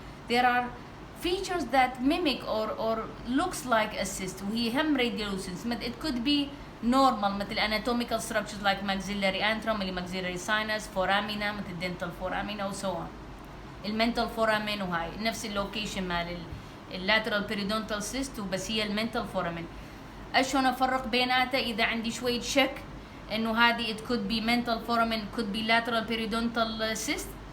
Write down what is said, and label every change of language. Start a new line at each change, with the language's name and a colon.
English: There are features that mimic or looks like a cyst
Arabic: وهي هم
English: radiolucency. It could be normal
Arabic: مثل
English: anatomical structures like maxillary antrum
Arabic: اللي
English: maxillary sinus, foramina مثل dental foramina و so on.
Arabic: المنتال foramen وهاي نفس اللوكيشن مال
English: lateral periodontal cyst
Arabic: وبس هي المنتال foramen. اشلون افرق بيناتها اذا عندي شوية شك انه هذه
English: it could be mental foramen, could be lateral periodontal cyst.